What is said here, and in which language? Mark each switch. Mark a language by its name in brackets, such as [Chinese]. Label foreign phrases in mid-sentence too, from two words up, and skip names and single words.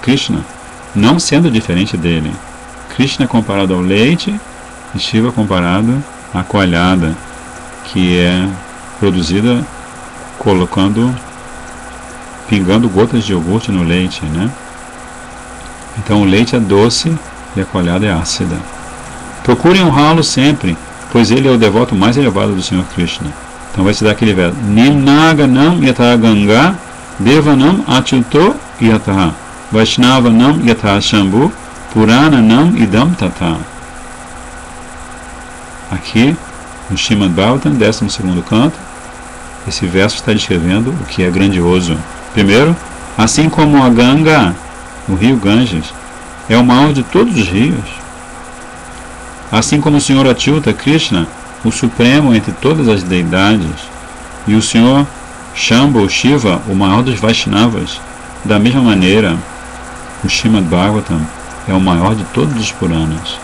[Portuguese] Krishna, não sendo diferente dele. Krishna é comparado ao leite e Shiva comparado à coalhada, que é produzida pingando gotas de iogurte no leite, né? Então o leite é doce e a coalhada é ácida. Procurem honrá-lo sempre, pois ele é o devoto mais elevado do Sr. Krishna. Então vai se dar aquele verso: [Sanskrit] निम्नगानाम् यथा गङ्गा देवानाम् अच्युतो यथा वैष्णवानाम् यथा शम्भु पुराणानाम् इदम् तत. [Portuguese] Aqui no Srimad Bhagavatam, 12º canto, esse verso está descrevendo o que é grandioso. Primeiro, assim como a Ganga, o rio Ganges, é o maior de todos os rios, assim como o Senhor Achyuta Krishna, o supremo entre todas as deidades, e o Senhor Shambhu Shiva, o maior dos Vaishnavas, da mesma maneira, o Srimad Bhagavatam é o maior de todos os Puranas.